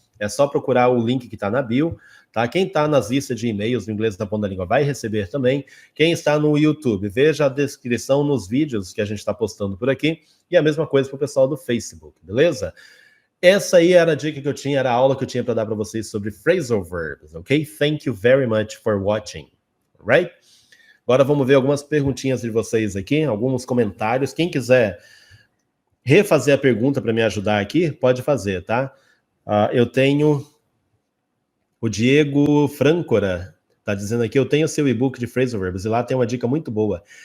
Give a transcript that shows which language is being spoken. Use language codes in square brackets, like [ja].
[pt] É só procurar o link que está na bio, tá? Quem está nas listas de e-mails do Inglês da Ponta da Língua vai receber também. Quem está no YouTube, veja a descrição nos vídeos que a gente está postando por aqui. E a mesma coisa para o pessoal do Facebook, beleza? Essa aí era a dica que eu tinha, era a aula que eu tinha para dar para vocês sobre phrasal verbs, ok? [en] Thank you very much for watching, right? [pt] Agora vamos ver algumas perguntinhas de vocês aqui, alguns comentários. Quem quiser refazer a pergunta para me ajudar aqui, pode fazer, tá? Eu tenho o Diego Francora, tá dizendo aqui, eu tenho o seu e-book de phrasal verbs, e lá tem uma dica muito boa.